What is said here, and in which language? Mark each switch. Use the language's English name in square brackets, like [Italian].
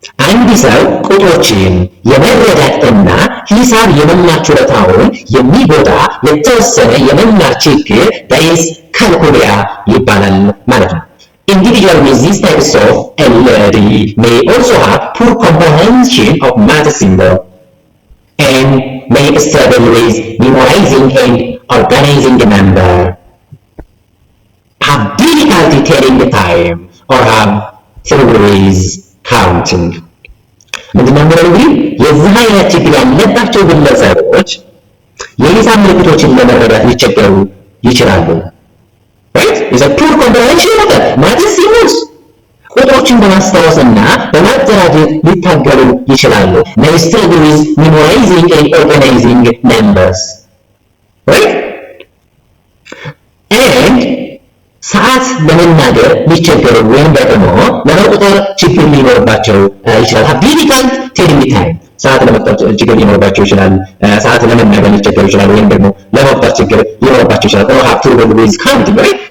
[Amharic] አንድ ሰው ቁጥሮችን የመረዳትና ሂሳብ የመማር ችሎታውን የሚጎዳ የተወሰነ የመማር ችግር dyscalculia ይባላል ማለት ነው [English] Individuals with these types of LD may also have poor comprehension of math symbols and may struggle with memorizing and organizing the number, have difficulty telling the time, or have trouble with counting. [Amharic] ምንድነው እንግዲህ የዚህ አይነት ችግር ያለባቸው ግለሰቦች የሂሳብ ምልክቶችን ለመረዳት ሊቸገሩ ይችላሉ። [English] Right? Is a poor comprehension of math symbols. [Amharic] ቁጥሮችን በማስታወስና በማደራጀት ሊታገሉ ይችላሉ። [English] May struggle with memorizing and organizing numbers. Right? [Amharic] And ሰዓት ለመናገር ሊቸገሩ ወይም ደግሞ ለመቁጠር ችግር ሊኖርባቸው ይችላል። [English] Have difficult telling the time. [Amharic] ሰዓት ለመቁጠር ችግር ሊኖርባቸው ይችላል። ሰዓት ለመናገር ሊቸገሩ ይችላል ወይም ደግሞ ለመቁጠር ችግር ሊኖርባቸው ይችላል። [English] Or have trouble with counting. Right?